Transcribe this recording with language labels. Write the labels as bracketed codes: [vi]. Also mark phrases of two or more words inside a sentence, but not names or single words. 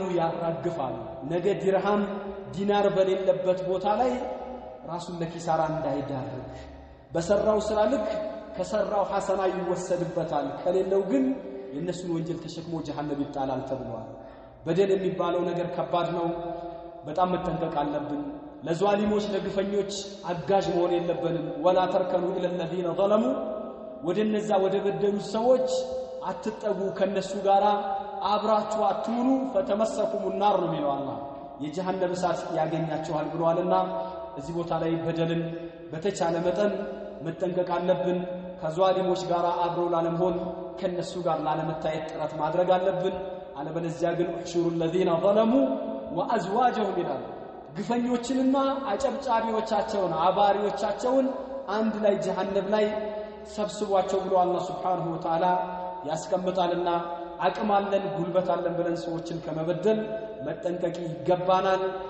[am] ያራግፋል ነገ ድርሃም ዲናር በሌለበት ቦታ ላይ ራሱን ለኪሳራ እንዳይዳርግ በሰራው ስራ ልክ ከሰራው ሐሰና ይወሰድበታል ከሌለው ግን የነሱን ወንጀል ተሸክሞ ጀሃነም ይጣላል ተብሏል በደል የሚባለው ነገር ከባድ ነው በጣም መጠንቀቅ አለብን ለዟሊሞች ለግፈኞች አጋዥ መሆን የለብንም [ar] ولا تركنوا إلى الذين ظلموا [am] ወደነዛ ወደ በደሉ ሰዎች አትጠጉ ከነሱ ጋራ አብራችሁ አትሁኑ [ar] فتمسكم النار [am] ነው የሚለው አላህ የጀሃነም እሳት ያገኛቸዋል ብሏልና እዚህ ቦታ ላይ በደልን በተቻለ መጠን መጠንቀቅ አለብን ከዟሊሞች ጋራ አብሮ ላለመሆን ከነሱ ጋር ላለመታየት ጥረት ማድረግ አለብን አለበለዚያ ግን [ar] احشروا الذين ظلموا وازواجهم [am] ይላል ግፈኞችንና አጨብጫቢዎቻቸውን አባሪዎቻቸውን አንድ ላይ ጀሃነም ላይ ሰብስቧቸው ብሎ አላህ [ar] سبحانه وتعالى [am] ያስቀምጣልና አቅም አለን ጉልበት አለን ብለን ሰዎችን ከመበደል መጠንቀቅ ይገባናል